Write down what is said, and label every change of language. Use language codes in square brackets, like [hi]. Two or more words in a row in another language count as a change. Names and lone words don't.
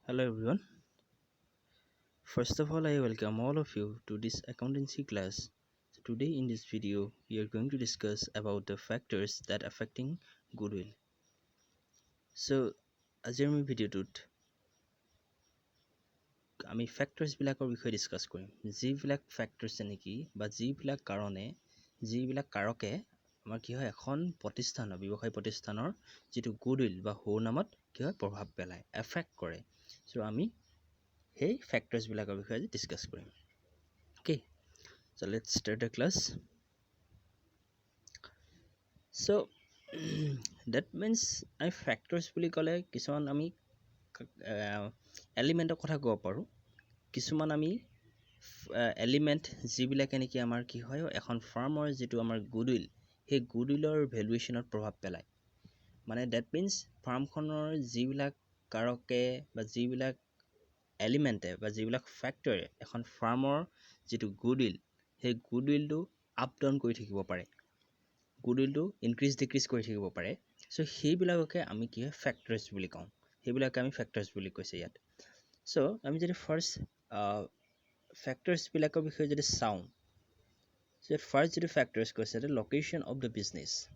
[en] Hello everyone. First of all, I welcome all of you to this accountancy class. So today in this video, we are going to discuss about the factors that affecting goodwill. [as] So আজিৰ আমি ভিডিঅ'টোত আমি ফ্যাক্টৰছ বিলাকৰ বিষয়ে ডিসকাস কৰিম যিবিলাক ফ্যাক্টৰছে নেকি বা যিবিলাক কাৰকে আমাৰ কি হয় এখন প্ৰতিষ্ঠানৰ ব্যৱসায় প্ৰতিষ্ঠানৰ যেটো গুডউইল বা সুনামত কি হয় প্ৰভাৱ পেলায় এফেক্ট কৰে সো আমি [en] hey factors [as] বিলাকৰ বিষয়ে ডিসকাস কৰিম [en] okay so let's start the class so that means I factors [as] বুলি ক'লে কিছুমান আমি এলিমেন্টৰ কথা ক'ব পাৰো কিছুমান আমি এলিমেন্ট যিবিলাকে নেকি আমাৰ কি হয় এখন ফাৰ্মৰ যেটো আমাৰ গুডউইল হে গুডউইলৰ ভ্যালুৱেচনত প্ৰভাৱ পেলায় মানে [en] that means [as] ফাৰ্মখনৰ যিবিলাক কাৰকে বা যিবিলাক এলিমেন্টে বা যিবিলাক ফ্যাক্টৰে এখন ফাৰ্মৰ যেটো গুডউইল হে গুডউইলটো [en] up down [as] কৰি থাকিব পাৰে গুডউইলটো [en] increase decrease [as] কৰি থাকিব পাৰে সো সেইবিলাককে আমি কি হয় ফ্যাক্টৰছ বুলি কওঁ সেইবিলাকে আমি ফ্যাক্টৰছ বুলি কৈছে ইয়াত সো আমি যদি ফাৰ্স্ট ফ্যাক্টৰছ বিলাকৰ বিষয়ে যদি চাওঁ সো ফাৰ্স্ট যেটো ফ্যাক্টৰছ কৈছে এটা [en] location of the business